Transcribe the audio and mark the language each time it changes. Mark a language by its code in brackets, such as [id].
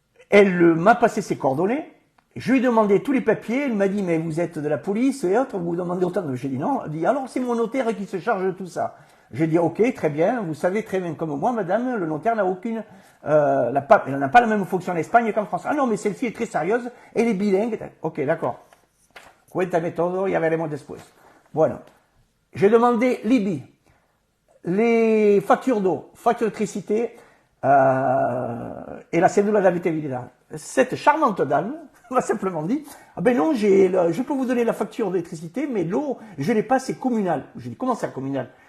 [fr] Elle m'a passé ses coordonnées. Je lui ai demandé tous les papiers. Elle m'a dit, mais vous êtes de la police et autres, vous demandez autant de... J'ai dit non. Elle dit, alors c'est mon notaire qui se charge de tout ça. J'ai dit, ok, très bien. Vous savez très bien comme moi, madame, le notaire n'a aucune Elle n'a pas la même fonction en Espagne qu'en France. Ah non, mais celle-ci est très sérieuse, elle est bilingue. Ok, d'accord. [es] Cuéntame todo, ya veremos después. [fr] Bueno, j'ai demandé Libye, les factures d'eau, factures d'électricité et la cédule d'habitabilité. Cette charmante dame m'a simplement dit, ah ben non, je peux vous donner la facture d'électricité, mais l'eau, je l'ai pas, c'est communal. J'ai dit, comment ça communal?